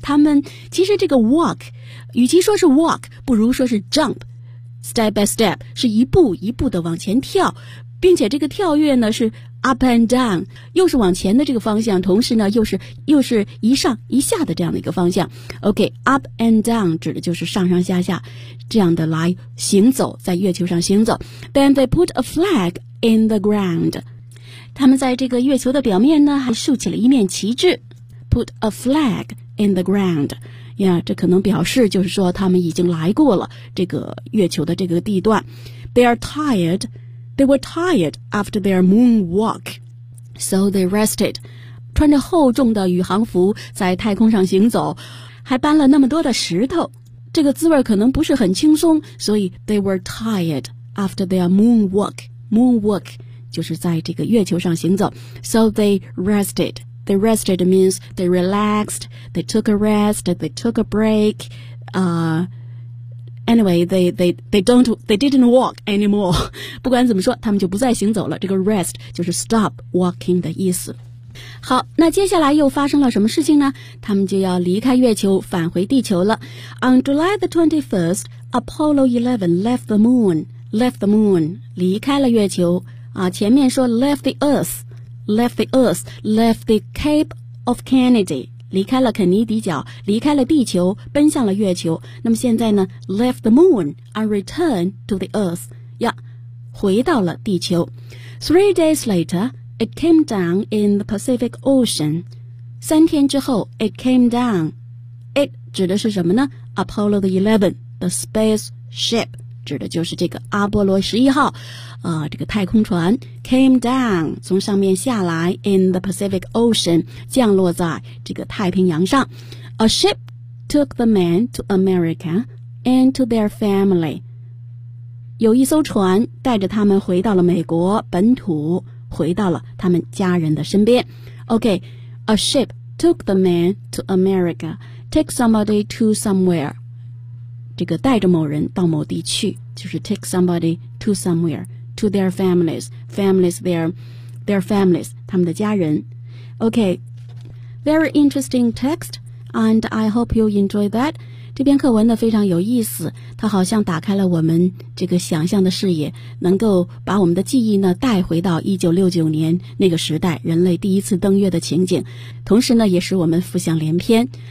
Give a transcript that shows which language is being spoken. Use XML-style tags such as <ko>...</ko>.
<zh>他们其实这个 walk， 与其说是 walk， 不如说是 jump，</zh> <en>step by step，</en> <zh>是一步一步的往前跳，并且这个跳跃呢是</zh> <en>up and down，</en> <zh>又是往前的这个方向，同时呢又是一上一下的这样的一个方向。 OK，</zh> <en>up and down</en> <zh>指的就是上上下下。这样的来行走，在月球上行走。</zh> <en>Then they put a flag in the ground.</en> <zh>他们在这个月球的表面呢，还竖起了一面旗帜。</zh> <en>Put a flag in the ground.</en> <zh>呀，这可能表示就是说他们已经来过了这个月球的这个地段。</zh> <en>They are tired. They were tired after their moon walk. So they rested.</en> <zh>穿着厚重的宇航服在太空上行走，还搬了那么多的石头。这个滋味可能不是很轻松，所以</zh> <en>they were tired after their moonwalk.</en> <zh>Moonwalk 就是在这个月球上行走。</zh> <en>So they rested. They rested means they relaxed, they took a rest, they took a break. Anyway, they didn't walk anymore.</en> <zh>不管怎么说，他们就不再行走了。这个 rest 就是</zh> <en>stop walking</en> <zh>的意思。好，那接下来又发生了什么事情呢？他们就要离开月球，返回地球了。</zh> <en>On July the 21st, Apollo 11 left the moon. Left the moon,</en> <zh>离开了月球。啊，前面说</zh> <en>left the Earth, left the Cape of Kennedy,</en> <zh>离开了肯尼迪角，离开了地球，奔向了月球。那么现在呢 ，</zh> <en>left the moon and return to the Earth.</en> <zh>呀，回到了地球。</zh> <en>Three days later. It came down in the Pacific Ocean.</en> <zh>三天之后</zh> <en>，it came down.</en> <zh>It 指的是什么呢 ？Apollo 的 11,</zh> <en>the space ship</en> <zh>指的就是这个阿波罗十一号，这个太空船</zh> <en>came down</en> <zh>从上面下来</zh> <en>in the Pacific Ocean</en> <zh>降落在这个太平洋上。</zh> <en>A ship took the men to America and to their family.</en> <zh>有一艘船带着他们回到了美国本土。回到了他们家人的身边。</zh> <en>Okay, a ship took the man to America. Take somebody to somewhere.</en> <zh>这个带着某人到某地去，就是</zh> <en>take somebody to somewhere, to their families, families their families,</en> <zh>他们的家人。</zh> <en>Okay, very interesting text, and I hope you enjoy that.</en> <zh>这篇课文呢非常有意思，它好像打开了我们这个想象的视野，能够把我们的记忆呢带回到1969年那个时代人类第一次登月的情景，同时呢也使我们浮想联翩。</zh>